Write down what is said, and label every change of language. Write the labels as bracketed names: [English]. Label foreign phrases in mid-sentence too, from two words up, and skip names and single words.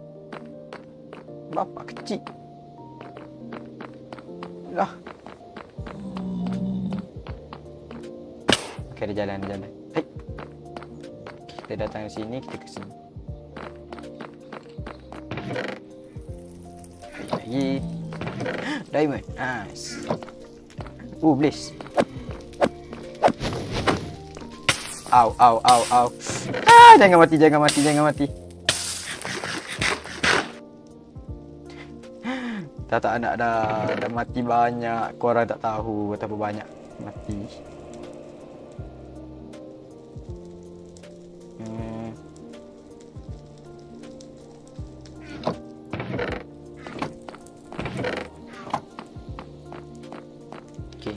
[Malay] Bapak kecil. Lah. Okay, ada jalan, ada jalan. Hai. Kita datang ke sini, kita ke sini. Lagi. Diamond. [English] Nice. Blaze. Au, au, au, au. [Malay] Jangan mati, jangan mati, jangan mati. Tak nak dah mati banyak. Korang tak tahu betapa banyak mati. Okay.